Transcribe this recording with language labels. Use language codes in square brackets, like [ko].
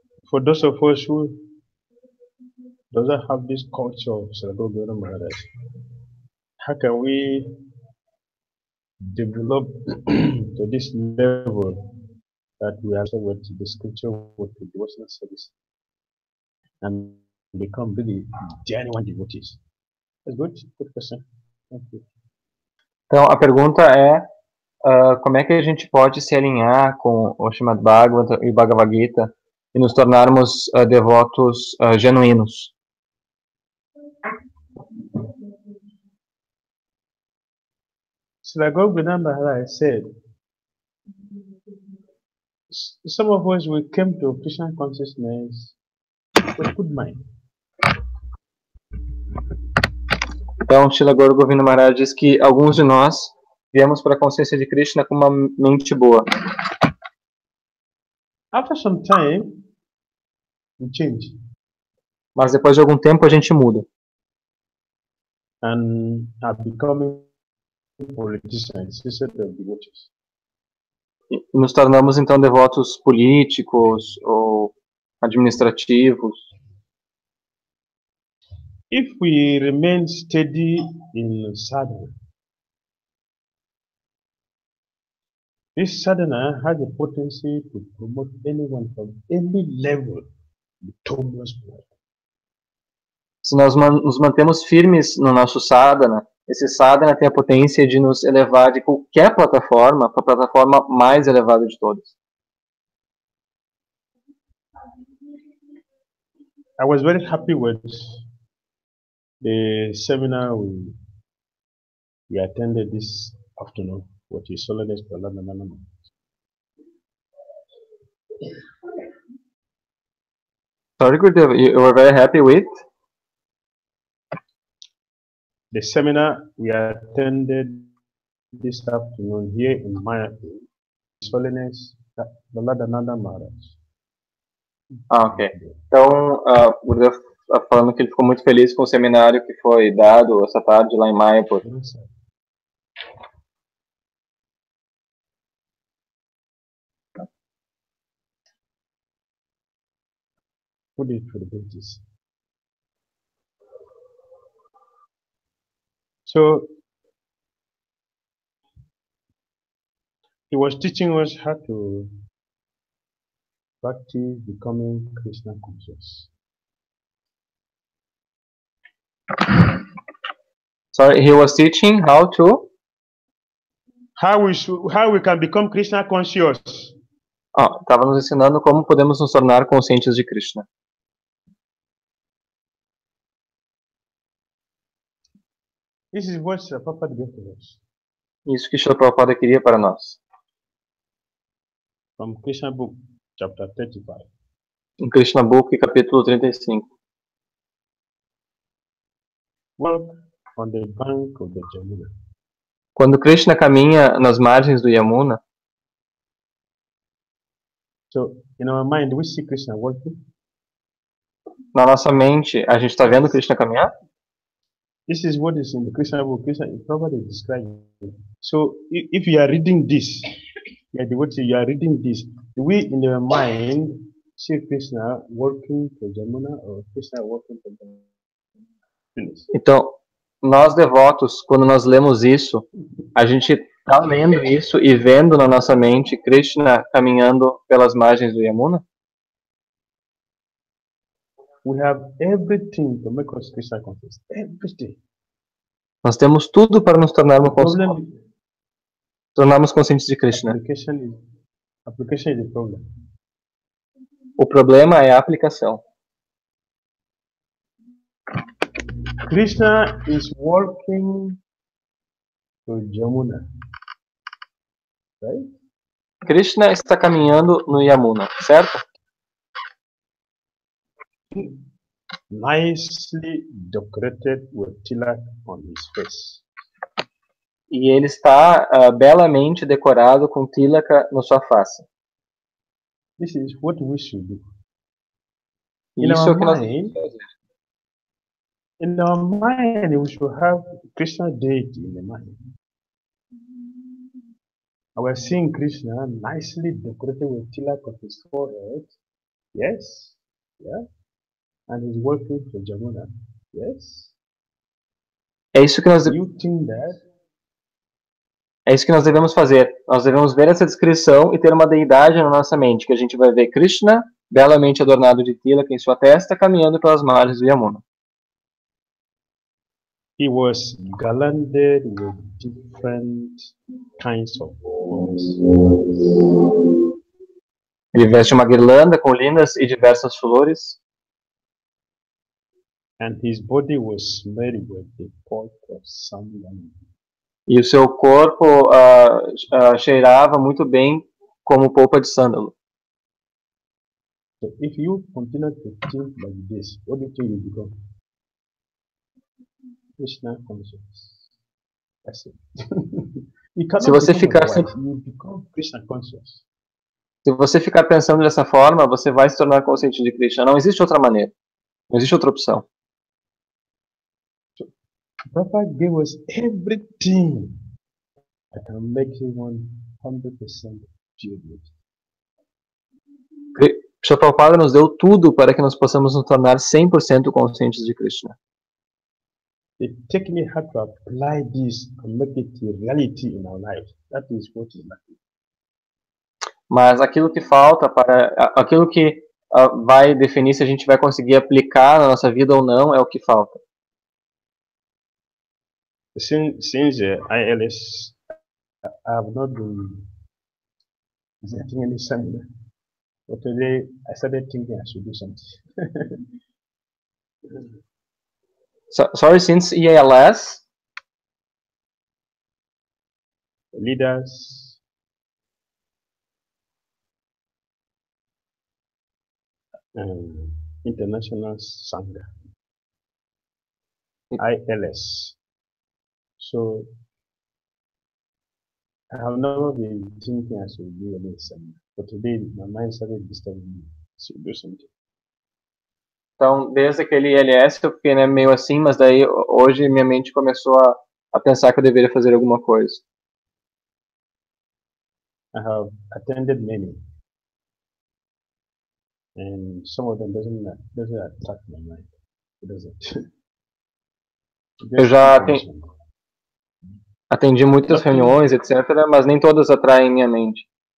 [en] For those of us who doesn't have this culture of Dhira Maharaj, how can we develop to this level that we are with the scripture with the devotional service and become really genuine devotees? That's good question. [pt] Então, a pergunta é, como é que a gente pode se alinhar com o Srimad Bhagavatam e Bhagavad Gita e nos tornarmos devotos genuínos? [en] Srila Bhakti Maharaj said, some of us we came to Krishna consciousness with good mind. [pt] Então, Srila Govinda Maharaj diz que alguns de nós viemos para a consciência de Krishna com uma mente boa. [en] After some time, we change [pt] Mas depois de algum tempo a gente muda. [en] and are becoming politicians instead of devotees. [pt] E nos tornamos então devotos políticos ou administrativos. [en] If we remain steady in sadhana, this sadhana has the potency to promote anyone from any level to topmost point. [pt] Se nós nos mantemos firmes no nosso sadhana, esse sadhana tem a potência de nos elevar de qualquer plataforma para a plataforma mais elevada de todas. [en] I was very happy with the seminar we attended this afternoon with His Holiness Prahlad Nandanam. Sorry, Gurudev, you were very happy with? The seminar we attended this afternoon here in Mayapur, His Holiness Prahlad Nandanam Maharaj. Ah, ok. [pt] Então, o Gurudev está falando que ele ficou muito feliz com o seminário que foi dado essa tarde lá em Mayapur. [en] Put it for the pages. So he was teaching us how to practice becoming Krishna conscious. Sorry, he was teaching how to? How we can become Krishna conscious. [pt] Estava nos ensinando como podemos nos tornar conscientes de Krishna. [en] This is what Srila Prabhupada gave to us. [pt] Isso que Srila Prabhupada queria para nós. [en] From Krishna book, chapter 35. [pt] Em Krishna Book, capítulo 35. [en] Walk on the bank of the Jamuna. [pt] Quando Krishna caminha nas margens do Yamuna, [en] So in our mind, we see Krishna walking. [pt] na nossa mente, a gente está vendo Krishna caminhar? [en] This is what is in the Krishna book. Krishna Prabhupada is describing. So if you are reading this, you are reading this, we in our mind see Krishna walking to Jamuna or Krishna walking to Jamuna. [pt] Então, nós devotos, quando nós lemos isso, a gente está lendo isso e vendo na nossa mente Krishna caminhando pelas margens do Yamuna? [en] We have everything to make us Krishna conscious. Everything. [pt] Nós temos tudo para nos tornarmos conscientes de Krishna. [en] Application is the problem. [pt] O problema é a aplicação. [en] Krishna is walking to Jamuna. Right? [pt] Krishna está caminhando no Yamuna, certo? [en] Nicely decorated with tilak on his face. [pt] E ele está belamente decorado com tilaka na sua face. [en] This is what we should do. [pt] Isso é o que nós [en] In our mind, we should have Krishna deity in the mind. We are seeing Krishna nicely decorated with tilak on his forehead. Yes, yeah. And he's working for Jamuna. Yes. [pt] É isso que nós [en] You think that? [pt] É isso que nós devemos fazer. Nós devemos ver essa descrição e ter uma deidade na nossa mente, que a gente vai ver Krishna, belamente adornado de tilaka em sua testa, caminhando pelas margens do Yamuna. [en] He was garlanded with different kinds of flowers. [pt] Ele veste uma guirlanda com lindas e diversas flores, [en] And his body was smeared with the pot of sandalwood. [pt] e o seu corpo cheirava muito bem como polpa de sândalo. [en] So if you continue to think like this, what do you think you become? Krishna conscious. That's it. You [pt] Se [en] cannot [pt] você [en] become [pt] ficar [en] otherwise. You become Krishna conscious. [pt] Se você ficar pensando dessa forma, você vai se tornar consciente de Krishna. Não existe outra maneira. Não existe outra opção. [en] Prabhupada gave us everything that can make you 100% pure. [pt] Prabhupada nos deu tudo para que nós possamos nos tornar 100% conscientes de Krishna. [en] The technique how to apply this and make it a reality in our life. That is what is lacking. [pt] Mas aquilo que falta aquilo que vai definir se a gente vai conseguir aplicar na nossa vida ou não é o que falta. [en] Since ILS, I have not been visiting any seminar, but today I started thinking I should do something. Sorry, since EALS, Leaders, International Sangha, ILS. So I have never been thinking I should do any seminar, but today my mind started disturbing me. I should do something. [pt] então desde aquele ILS eu fiquei meio assim, mas daí hoje minha mente começou a pensar que eu deveria fazer alguma coisa. [en] I have attended many, and some of them doesn't attract my mind. It doesn't. [pt] Eu já atendi muitas reuniões, etc., mas nem todas atraem minha mente.